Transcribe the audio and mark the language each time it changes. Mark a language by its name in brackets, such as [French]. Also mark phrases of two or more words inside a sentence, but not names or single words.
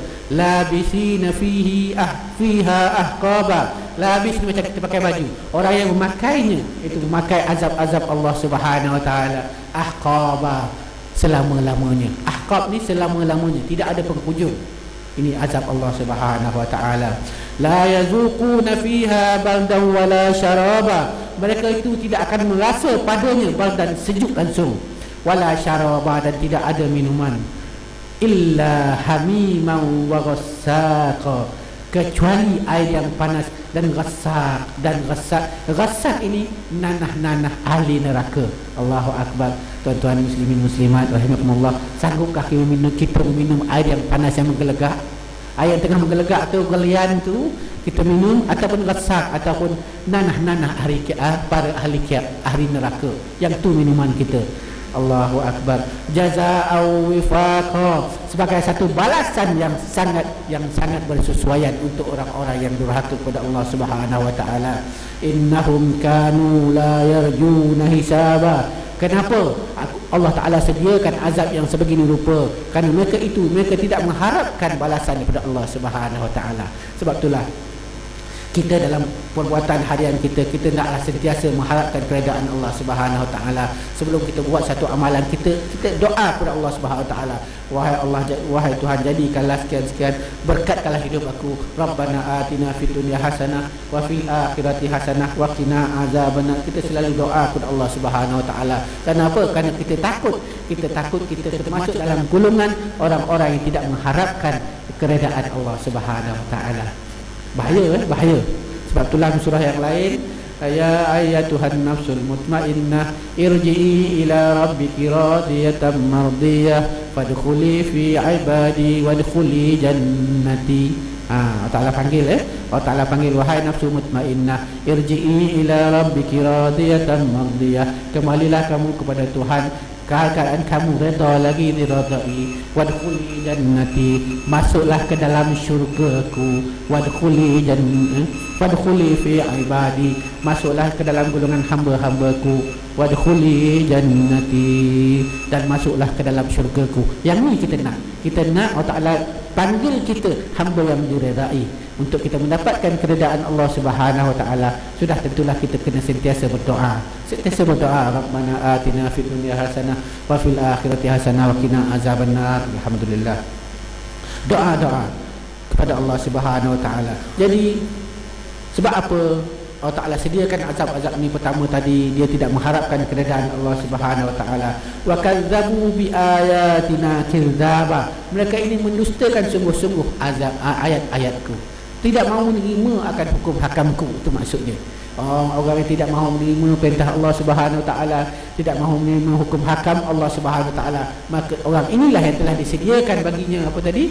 [Arabic] لابثين فيها أحقابا. [Malay] Labis macam kita pakai baju. Orang yang memakainya itu memakai azab-azab Allah Subhanahu Wa Taala. Ahqaba, selama-lamanya. Ahqab ni selama-lamanya, tidak ada penghujung. Ini azab Allah Subhanahu Wa Taala. [Arabic] لا يذوقون فيها بردا ولا شرابا. [Malay] Mereka itu tidak akan merasa padanya baldan, sejuk langsung, [Arabic] wala syaraba, [Malay] dan tidak ada minuman, [Arabic] إلا حميما وغساقا, [Malay] kecuali air yang panas dan ghassak. Ghassak ini nanah-nanah ahli neraka. [Arabic] الله أكبر. [Malay] Tuan-tuan muslimin muslimat rahimakumullah, sanggupkah kita meminum air yang panas yang menggelegak? Air yang tengah menggelegak tu, gelian tu kita minum, ataupun ghassak, ataupun nanah-nanah para ahli neraka, yang tu minuman kita. [Arabic] Allahu akbar. Jazaa'u wifaqa, [Malay] sebagai satu balasan yang sangat bersesuaian untuk orang-orang yang durhaka kepada Allah Subhanahu Wa Taala. [Arabic] إنهم كانوا لا يرجون حسابا. [Malay] Kenapa Allah Ta'ala sediakan azab yang sebegini rupa? Kerana mereka tidak mengharapkan balasan daripada Allah Subhanahu Wa Taala. Sebab itulah kita dalam perbuatan harian kita naklah sentiasa mengharapkan keredaan Allah Subhanahu Wa Taala. Sebelum kita buat satu amalan, kita doa kepada Allah Subhanahu Wa Taala. Wahai Allah, wahai Tuhan, jadikanlah sekian-sekian, berkatkanlah hidup aku. [Arabic] ربنا آتنا في الدنيا حسنة وفي الآخرة حسنة وقنا عذاب النار. [Malay] Kita selalu doa kepada Allah Subhanahu Wa Taala. Kenapa? Kerana kita takut kita termasuk dalam golongan orang-orang yang tidak mengharapkan keredaan Allah Subhanahu Wa Taala. Bahaya. Sebab itulah surah yang lain, [Arabic] يا أيتها النفس المطمئنة ارجعي إلى ربك راضية مرضية فادخلي في عبادي وادخلي جنتي. [Malay] Allah Ta'ala panggil Allah Ta'ala panggil, wahai nafsu mutmainnah, [Arabic] ارجعي إلى ربك راضية مرضية, [Malay] kembalilah kamu kepada Tuhan keadaan kamu redha lagi diradai, [Arabic] wadkhuli jannati, [Malay] masuklah ke dalam syurgaku, [Arabic] wadkhuli fi ibadi, [Malay] masuklah ke dalam golongan hamba-hambaku, [Arabic] wadkhuli jannati, [Malay] dan masuklah ke dalam syurgaku. Yang ni kita nak Allah Ta'ala panggil kita hamba yang diredai. Untuk kita mendapatkan keredaan Allah Subhanahu Wa Taala, sudah tentulah kita kena sentiasa berdoa. Sentiasa berdoa, [Arabic] ربنا آتنا في الدنيا حسنة وفي الآخرة حسنة وقنا عذاب النار. [Malay] Alhamdulillah. Doa kepada Allah Subhanahu Wa Taala. Jadi sebab apa Allah Ta'ala sediakan azab-azab ni? Pertama tadi, dia tidak mengharapkan keredaan Allah Subhanahu Wa Ta'ala. [Arabic] وكذبوا بآياتنا كذابا, [Malay] mereka ini mendustakan sungguh-sungguh azab ayat-ayatku, tidak mahu menerima akan hukum hakamku. Itu maksudnya. Orang yang tidak mahu menerima perintah Allah Subhanahu Wa Taala, tidak mahu menerima hukum hakam Allah Subhanahu Wa Taala, maka orang inilah yang telah disediakan baginya apa tadi?